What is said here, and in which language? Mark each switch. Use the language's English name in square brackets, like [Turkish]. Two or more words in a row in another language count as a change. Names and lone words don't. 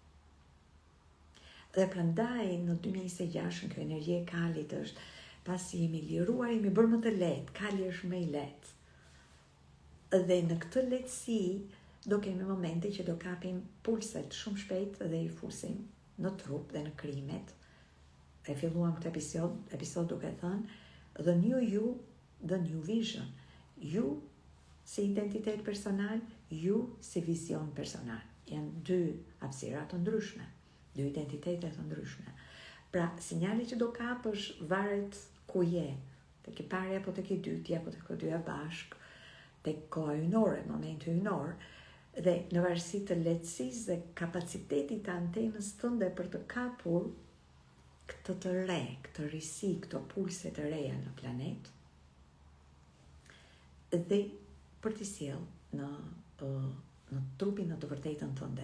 [Albanian] Dhe prandaj në 2026 kjo energji e kalit është, pasi jemi liruar, jemi bërë më të lehtë, kali është më i lehtë. Dhe në këtë lehtësi do kemi momente që do kapim pulset shumë shpejt dhe i fusim në trup dhe në krimet. E filluam këtë episod duke thënë [English] the new you, the new vision. [Albanian] Ju si identitet personal, ju si vizion personal. Janë dy hapësira të ndryshme, dy identitete të ndryshme. Pra, sinjali që do kapësh varet ku je, tek i parë apo tek i dytë, apo tek të dyja bashkë, tek koha hynore, momenti hynor, dhe në varësi të lehtësisë dhe kapacitetit të antenës tënde për të kapur këtë të re, këtë risi, këto pulse të reja në planet, dhe për t'i sjellë në trupin në të vërtetën tënde.